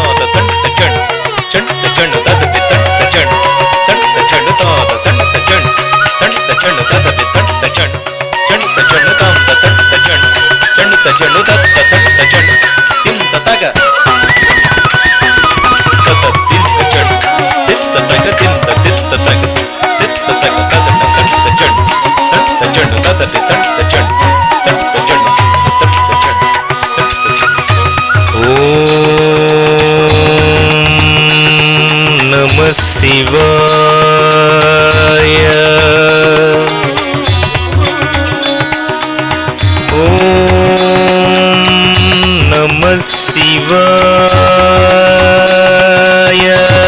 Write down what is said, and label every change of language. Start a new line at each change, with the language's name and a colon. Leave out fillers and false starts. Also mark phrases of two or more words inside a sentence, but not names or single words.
Sanskrit: ta tanta chunnu, chunta chunnu ta ta bi tanta chunnu, tanta chunnu ta ta tanta chunnu, tanta chunnu ta ta bi tanta chunnu, chunta chunnu ta ta tanta chunnu, chunta chunnu ta ta tanta chunnu, timta taka, ta ta timta chunnu, titta taka tinta titta taka, titta taka ta ta tanta chunnu, tanta chunnu ta ta bi tanta chunnu. Namah Shivaya. Om Namah Shivaya.